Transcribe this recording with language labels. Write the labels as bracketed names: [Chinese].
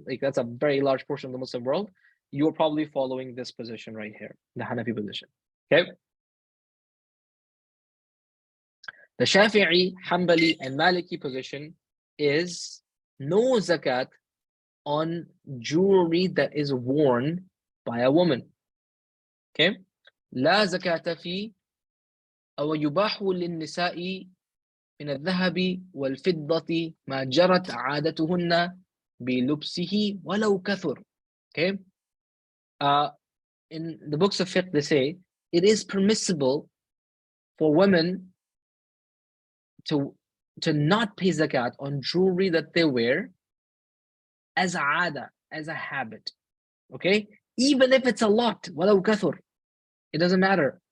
[English] Like, that's a very large portion of the Muslim world. You're probably following this position right here, the Hanafi position. Okay. The Shafi'i, Hanbali, and Maliki position is no zakat on jewelry that is worn by a woman. Okay. [Arabic] لا زكاة في أو يباح للنساء من الذهب والفضة ما جرت عادتهن بلبسه ولو كثر. [English] Okay. In the books of fiqh, they say it is permissible for women to not pay zakat on jewelry that they wear as a habit. Okay, even if it's a lot, [Arabic] walau kathur, [English] it doesn't matter.